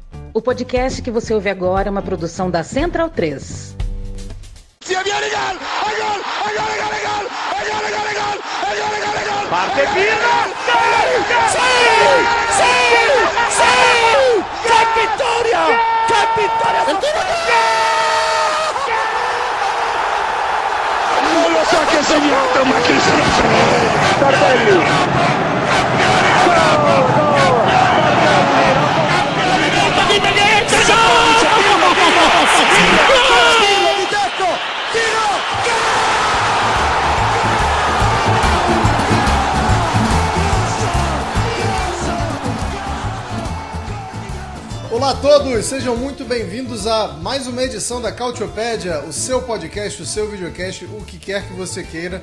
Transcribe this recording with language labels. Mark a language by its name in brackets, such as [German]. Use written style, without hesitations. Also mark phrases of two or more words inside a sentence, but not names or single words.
[Portuguese] O podcast que você ouve agora é uma produção da Central 3. [Italian] Parte Pirlo! ¡Qué vittoria! ¡Qué vittoria! Non lo so che ha segnato, ma chi se lo sa? Tardelli! [Portuguese] Olá a todos, sejam muito bem-vindos a mais uma edição da Cautiopédia, o seu podcast, o seu videocast, o que quer que você queira.